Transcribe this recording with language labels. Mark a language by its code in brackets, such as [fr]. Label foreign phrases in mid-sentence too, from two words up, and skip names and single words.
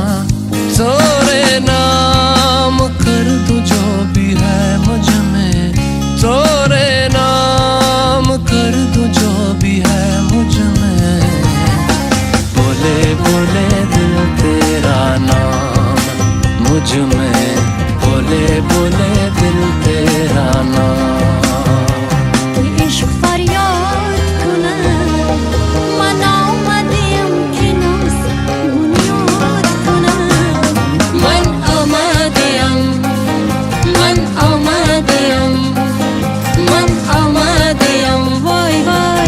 [hi] तेरे नाम कर दूं जो भी है मुझ में, तेरे नाम कर दूं जो भी है मुझ में। बोले बोले दिल तेरा नाम मुझ में, बोले बोले दिल तेरा नाम। [fa] عشق فریاد کنم من آمدیم که ناز بنیاد کنم. من آمدیم، من آمدیم، من آمدیم، وای وای